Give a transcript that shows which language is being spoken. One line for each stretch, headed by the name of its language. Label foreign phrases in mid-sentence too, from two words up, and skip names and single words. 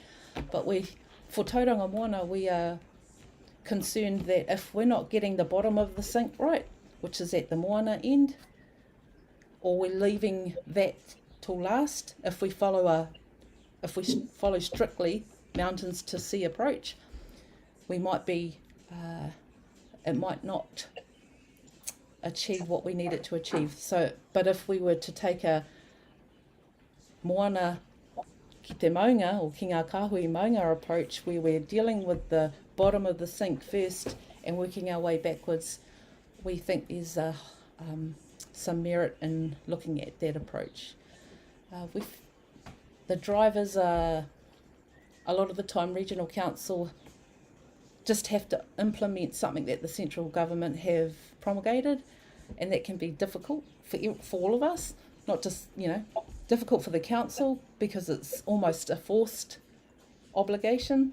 English: But for Tauranga Moana, we are concerned that if we're not getting the bottom of the sink right, which is at the Moana end, or we're leaving that till last, if we follow strictly mountains to sea approach, we might be, it might not achieve what we need it to achieve. So, but if we were to take a
Māori: Moana ki te maunga,
English: or
Māori: ki ngā kāhui maunga
English: approach, where we're dealing with the bottom of the sink first and working our way backwards, we think there's some merit in looking at that approach. The drivers are, a lot of the time, regional council just have to implement something that the central government have promulgated, and that can be difficult for all of us, not just, difficult for the council because it's almost a forced obligation.